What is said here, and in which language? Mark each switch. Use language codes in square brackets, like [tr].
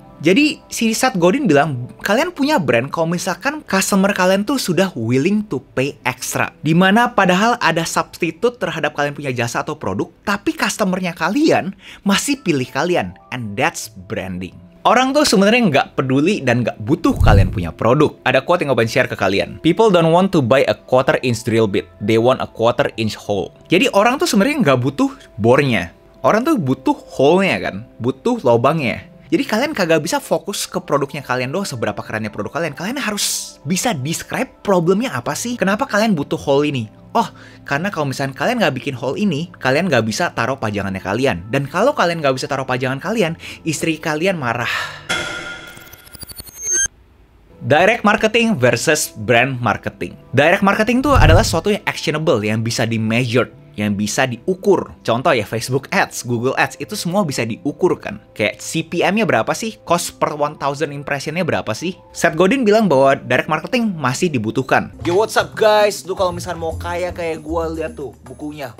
[id] Jadi si Seth Godin bilang, kalian punya brand kalau misalkan customer kalian tuh sudah willing to pay extra. Dimana padahal ada substitute terhadap kalian punya jasa atau produk, tapi customernya kalian masih pilih kalian. [en] And that's branding. [id] Orang tuh sebenarnya nggak peduli dan nggak butuh kalian punya produk. Ada quote yang gue pengen share ke kalian. [en] People don't want to buy a quarter-inch drill bit. They want a quarter-inch hole. [id] Jadi orang tuh sebenarnya nggak butuh bore-nya. Orang tuh butuh hole-nya kan. Butuh lobangnya. Jadi kalian kagak bisa fokus ke produknya kalian doang, seberapa kerennya produk kalian. Kalian harus bisa describe problemnya apa sih? Kenapa kalian butuh hole ini? Oh, karena kalau misalnya kalian nggak bikin hole ini, kalian nggak bisa taruh pajangannya kalian. Dan kalau kalian nggak bisa taruh pajangan kalian, istri kalian marah. [en] Direct marketing versus brand marketing. [id] Direct marketing itu adalah sesuatu yang actionable, yang bisa di-measured, yang bisa diukur. Contoh ya, Facebook Ads, Google Ads, itu semua bisa diukur kan. Kayak CPM-nya berapa sih? Cost per 1000 impression-nya berapa sih? Seth Godin bilang bahwa direct marketing masih dibutuhkan. Yo, what's up guys? Lu kalau misalnya mau kaya kayak gue, lihat tuh bukunya.